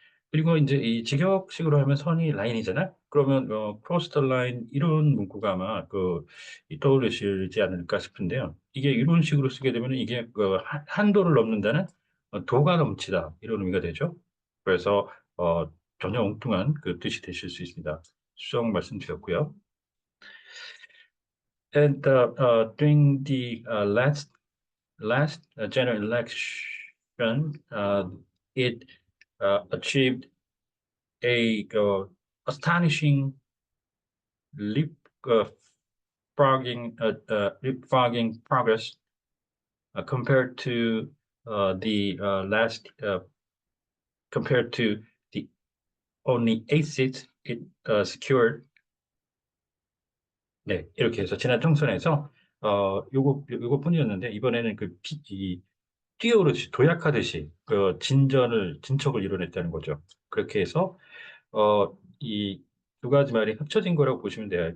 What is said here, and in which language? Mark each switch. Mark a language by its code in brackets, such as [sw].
[ko] 그리고 이제 이 직역식으로 하면 선이 라인이잖아. 그러면 [en] cross the line [ko] 이런 문구가 아마 떠오르시지 않을까 싶은데요. 이게 이런 식으로 쓰게 되면 이게 한도를 넘는다는 도가 넘치다 이런 의미가 되죠. 그래서 전혀 엉뚱한 그 뜻이 되실 수 있습니다. 수정 말씀드렸고요. [en] And during the last general election, it achieved a astonishing leap uh, leapfrogging progress compared to the last compared to the only eight seats it secured. [ko] 네, 이렇게 해서 지난 총선에서 요거뿐이었는데 이번에는 뛰어오르듯이 도약하듯이 진척을 이뤄냈다는 거죠. 그렇게 해서 이 두 가지 말이 합쳐진 거라고 보시면 돼요.